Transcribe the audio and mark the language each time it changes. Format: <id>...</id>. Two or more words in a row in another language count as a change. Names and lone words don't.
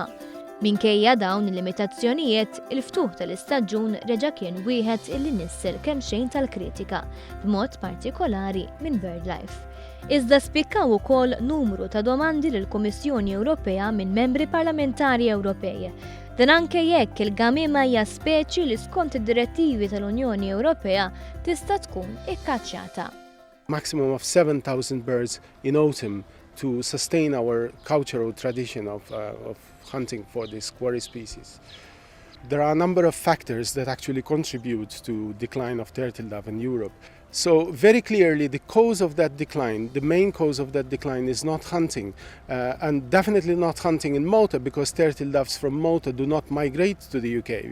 <mt>Minkejja dawn il-limitazzjonijiet, il-ftuħ tal-istaġun reġa' kien wieħed illi nissel kemm xejn tal-kritika, b'mod partikolari minn BirdLife. Iżda spikkaw ukoll numru ta' domandi lill-Kummissjoni Ewropea minn membri parlamentari Ewropej. Dan anke jekk il-gamiema hija speċi li skont id-direttivi tal-Unjoni Ewropea tista' tkun ikkaċċjata.</mt> <en>Maximum of 7,000 birds in autumn to sustain our cultural tradition of hunting for this quarry species. There are a number of factors that actually contribute to decline of turtle dove in Europe. So very clearly the cause of that decline, the main cause of that decline is not hunting and definitely not hunting in Malta because turtle doves from Malta do not migrate to the UK.</en>